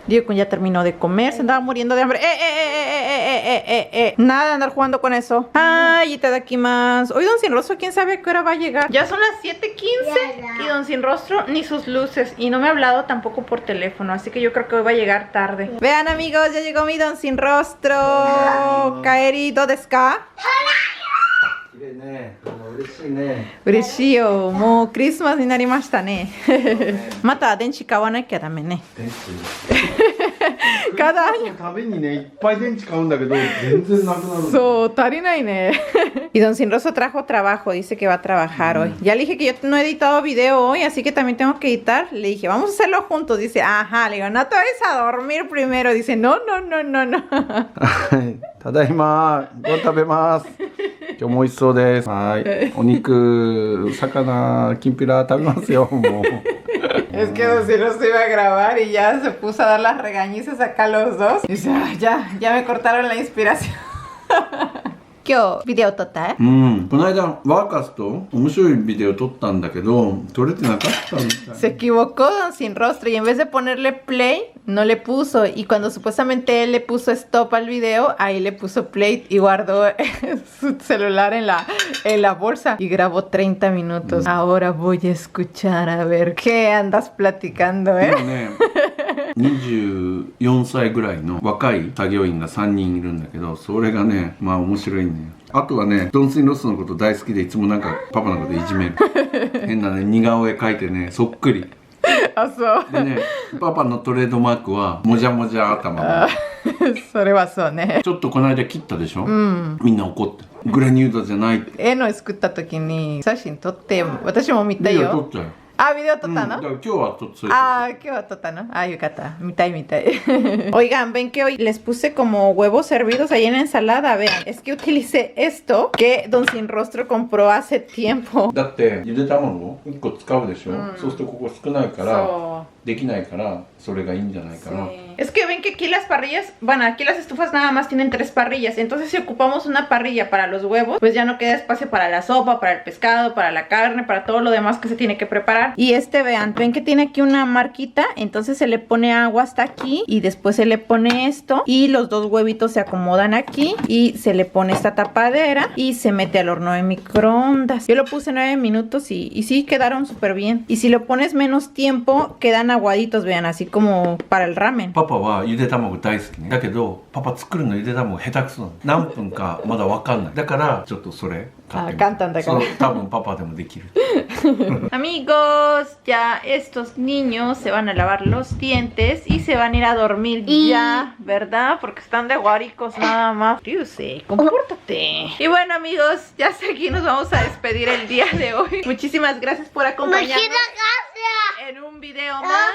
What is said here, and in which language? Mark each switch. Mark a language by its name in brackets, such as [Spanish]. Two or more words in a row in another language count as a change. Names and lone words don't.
[Spanish] Diego ya terminó de comer, se andaba muriendo de hambre. Nada de andar jugando con eso. Ay, itadakimasu. Hoy Don Sin Rostro, quién sabe a qué hora va a llegar. Ya son las 7:15 y Don Sin Rostro ni sus luces. Y no me ha hablado tampoco por teléfono, así que yo creo que hoy va a llegar tarde. Vean, amigos, ya llegó mi Don Sin Rostro. [Japanese] かえり、どうですか？うれしいよ. もうクリスマスになりましたね. またでんちかわなきだめね. [Spanish] Cada año. [Japanese] そう、たりないね. [Spanish] Y Don Sin Rostro trajo trabajo, dice que va a trabajar hoy. Ya le dije que yo no he editado video hoy, así que también tengo que editar. Le dije, vamos a hacerlo juntos. Dice, ajá, le digo, no te vayas a dormir primero. Dice, no. [Japanese] Tadaima,ご飯食べます。今日も美味しそうです。はい。お肉、魚、きんぴら食べますよ。もう。 [Spanish] Es que Don Sin Rostro iba a grabar y ya se puso a dar las regañizas acá los dos. Y dice, "Ay, ya me cortaron la inspiración." [Japanese] 今日ビデオ撮った？この間ワーカスと面白いビデオ撮ったんだけど撮れてなかったみたい。 [Spanish] Se equivocó Don Sin Rostro y en vez de ponerle play no le puso, y cuando supuestamente él le puso stop al video, ahí le puso play y guardó su celular en la bolsa y grabó 30 minutos. Ahora voy a escuchar a ver qué andas platicando, [Japanese] 今ね24歳ぐらいの若い作業員が3人いるんだけど、それがねまあ面白いね。あとはね、ドン・シン・ロスのこと大好きでいつもなんかパパのこといじめる。変なね似顔絵描いてねそっくり。あ、そうでね、パパのトレードマークはもじゃもじゃ頭の。それはそうね。ちょっとこの間切ったでしょ、みんな怒って。グレニュードじゃないって。絵の作った時に写真撮って私も見たよ。撮ったよ。 [Spanish] Ah, video total, ¿no? Ah, qué total, ¿no? Ah, yukata. Mitad. Oigan, ven que hoy les puse como huevos hervidos ahí en la ensalada. Vean, es que utilicé esto que Don Sin Rostro compró hace tiempo. [Japanese] だってゆで卵1個使うでしょ、そうするとここ少ないからできないからそれがいいんじゃないかな。 [Spanish] Es que ven que aquí las parrillas, bueno, aquí las estufas nada más tienen 3 parrillas. Entonces si ocupamos una parrilla para los huevos, pues ya no queda espacio para la sopa, para el pescado, para la carne, para todo lo demás que se tiene que preparar. Y vean, ven que tiene aquí una marquita. Entonces se le pone agua hasta aquí y después se le pone esto y los 2 huevitos se acomodan aquí y se le pone esta tapadera y se mete al horno de microondas. Yo lo puse 9 minutos y sí quedaron súper bien. Y si lo pones menos tiempo quedan aguaditos, vean, así como para el ramen. [Japanese] パパはゆで卵大好きね。だけどパパ作るのゆで卵下手くそなの。何分かまだわかんない。だからちょっとそれ買ってみた。簡単だから。多分パパでもできる。 [Spanish] Amigos, ya estos niños se van a lavar los dientes y se van a ir a dormir ya, ¿verdad? Porque están de guaricos nada más. Ryusei, compórtate. Y bueno, amigos, ya hasta aquí nos vamos a despedir el día de hoy. Muchísimas gracias por acompañarnos en un video más.